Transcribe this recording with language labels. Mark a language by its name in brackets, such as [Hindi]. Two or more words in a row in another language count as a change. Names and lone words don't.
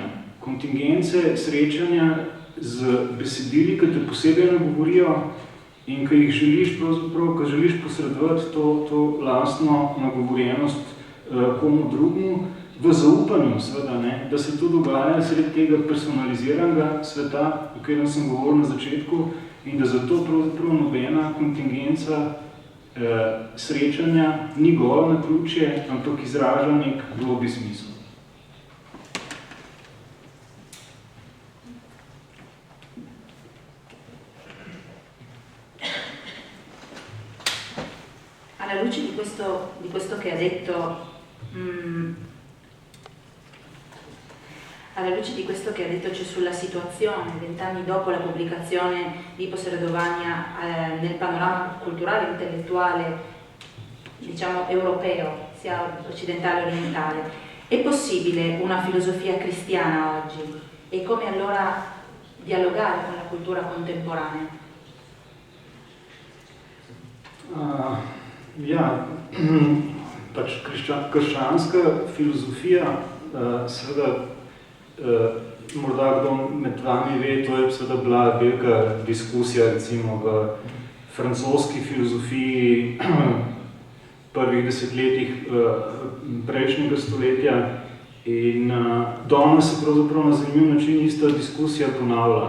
[Slovenian] Kontingence srečanja z besedili, ki te posebej nagovorijo in ki jih želiš pravzaprav, ki želiš posredovati to lastno nagovorjenost komu drugemu, v zaupanju seveda, da se to dogaja sredi tega personaliziranega sveta, o katerem sem govoril na začetku, in da zato pravzaprav nobena kontingenca srečanja ni golo naključje, ampak izraža nek globi smisel. [Italian] Alla luce di questo che ha detto, alla luce di questo che ha detto c'è sulla situazione 20 anni dopo la pubblicazione di Ipos Redovania nel panorama culturale e intellettuale, diciamo, europeo, sia occidentale che orientale, è possibile una filosofia cristiana oggi? E come allora dialogare con la cultura contemporanea? [Slovenian] Ja, pač krščanska filozofija, seveda, morda kdo med vami ve, to je seveda bila velika diskusija, recimo v francoski filozofiji prvih desetletjih prejšnjega stoletja in danes se pravzaprav na zanimiv način ista diskusija ponavlja.